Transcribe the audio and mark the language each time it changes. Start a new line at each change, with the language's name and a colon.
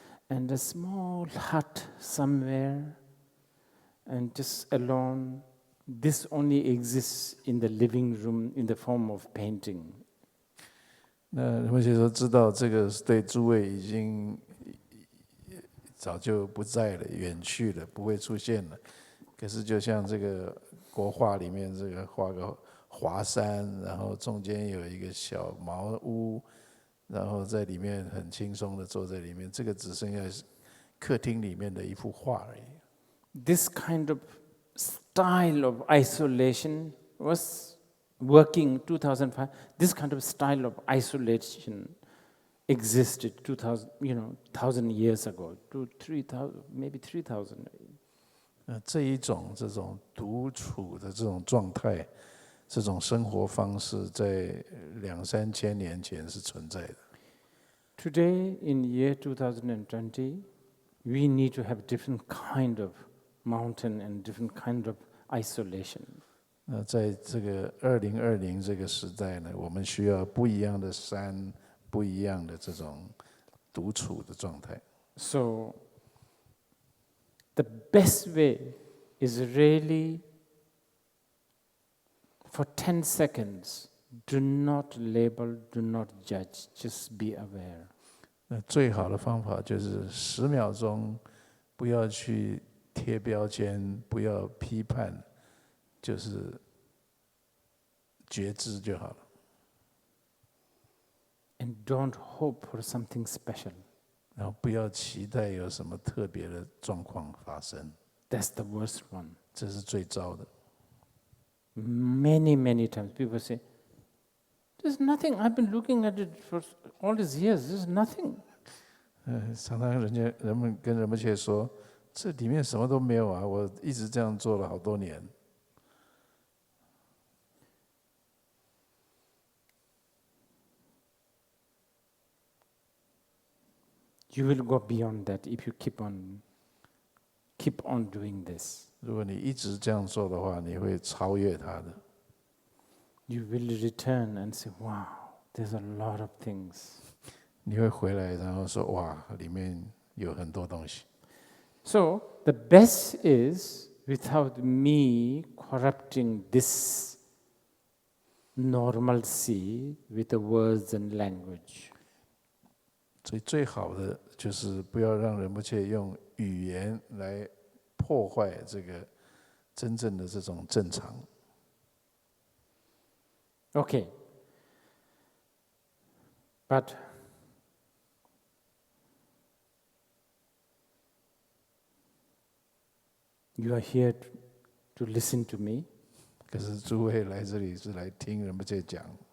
English: And a small hut somewhere, and just alone. This only exists in the living room in the form of painting.
Chinese: 那人们就说知道这个对诸位已经早就不在了，远去了，不会出现了。可是就像这个国画里面，这个画个华山，然后中间有一个小茅屋，然后在里面很轻松的坐在里面，这个只剩下客厅里面的一幅画而已。
English: This kind of style of isolation was working 2005. This kind of style of isolation existed 1,000 years ago, 3,000, maybe 3,000.
Chinese: 这种独处的这种状态，这种生活方式，在2-3千年前是存在的。
English: Today, in year 2020, we need to have different kind of mountain and different kind of isolation.
Chinese: 那在这个2020这个时代呢，我们需要不一样的山，不一样的这种独处的状态。
English: So the best way is really for 10 seconds, do not label, do not judge, just be aware.
Chinese: 那最好的方法就是10秒钟，不要去贴标签，不要批判，就是觉知就好了。
English: And don't hope for something special.
Chinese: 然后不要期待有什么特别的状况发生，
English: That's the worst one.
Chinese: 这是最糟的。
English: Many, many times people say, there's nothing, I've been looking at it for all these years, there's nothing.
Chinese: 常常人们跟仁波切说，这里面什么都没有啊，我一直这样做了好多年。
English: You will go beyond that if you keep on doing this.
Chinese: 如果你一直这样做的话，你会超越它的。
English: You will return and say, wow, there's a lot of things.
Chinese: 你会回来，然后说哇，里面有很多东西。
English: So the best is without me corrupting this normalcy with the words and language.
Chinese: 所以最好的就是不要让仁波切用语言来破坏这个真正的这种正常。
English: Okay. But you are here to listen to me.
Chinese: 可是诸位来这里是来听仁波切讲，